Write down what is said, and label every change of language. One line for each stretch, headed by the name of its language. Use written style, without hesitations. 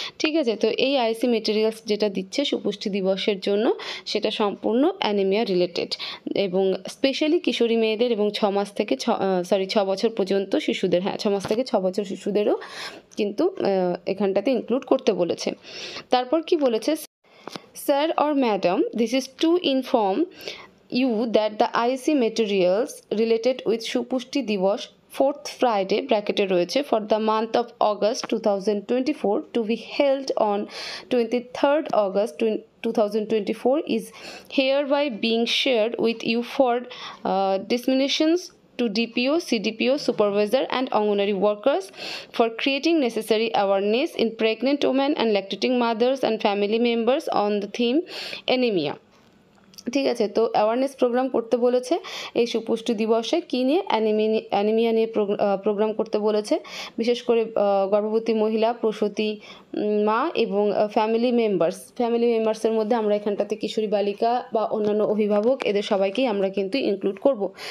Bangla: ঠিক আছে, তো এই আইইসি মেটেরিয়ালস যেটা দিচ্ছে সুপুষ্টি দিবসের জন্য সেটা সম্পূর্ণ অ্যানিমিয়া রিলেটেড এবং স্পেশালি কিশোরী মেয়েদের এবং 6 বছর পর্যন্ত শিশুদের, 6 মাস থেকে 6 বছর শিশুদেরও কিন্তু এখানটাতে ইনক্লুড করতে বলেছে। তারপর কি বলেছে,
English: Sir or Madam, this is to inform you that the IC materials related with Shupushti Diwas 4th Friday bracketed
Bangla: রয়েছে
English: for the month of August 2024 to be held on 23rd August 2024 is hereby being shared with you for disseminations to DPO, CDPO, supervisor and Anganwadi workers for creating necessary awareness in pregnant women and lactating mothers and family members on the theme anemia।
Bangla: ঠিক আছে, তো awareness programme করতে বলেছে এই সুপুষ্টি দিবসে কি নিয়ে, anaemia নিয়ে প্রোগ্রাম করতে বলেছে। বিশেষ করে গর্ভবতী মহিলা, প্রসূতি মা এবং ফ্যামিলি মেম্বার্সের মধ্যে আমরা এখানটাতে কিশোরী বালিকা বা অন্যান্য অভিভাবক এদের সবাইকেই আমরা কিন্তু ইনক্লুড করব।